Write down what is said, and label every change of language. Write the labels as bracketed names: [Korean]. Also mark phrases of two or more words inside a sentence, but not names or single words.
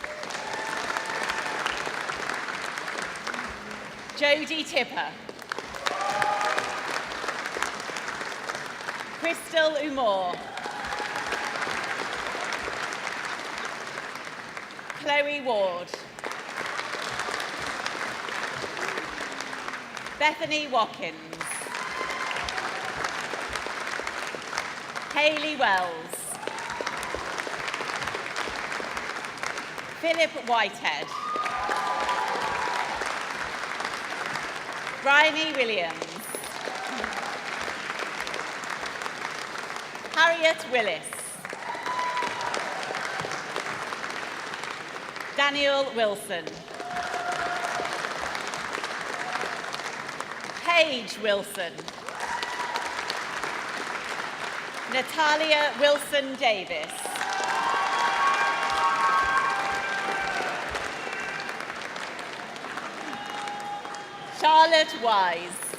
[English] Jodie Tipper. Crystal Umor. Chloe Ward. Bethany Watkins. Hayley Wells. Philip Whitehead. Bryony Williams. Harriet Willis. Daniel Wilson. Paige Wilson. Natalia Wilson Davis. Charlotte Wise.